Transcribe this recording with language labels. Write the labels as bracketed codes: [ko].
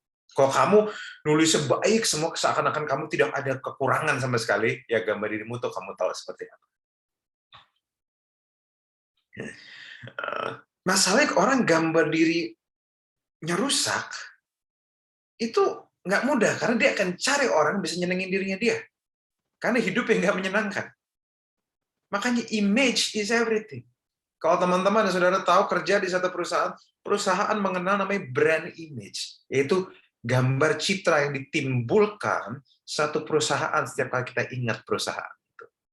[id] Kalau kamu nulis sebaik semua, seakan-akan kamu tidak ada kekurangan sama sekali, ya gambar dirimu tuh kamu tahu seperti apa. Masalahnya orang gambar dirinya rusak, itu nggak mudah, karena dia akan cari orang yang bisa nyenengin dirinya dia. Karena hidupnya nggak menyenangkan. Makanya [en] image is everything. [id] Kalau teman-teman dan saudara tahu kerja di satu perusahaan mengenal namanya brand image, yaitu gambar citra yang ditimbulkan satu perusahaan setiap kali kita ingat perusahaan itu.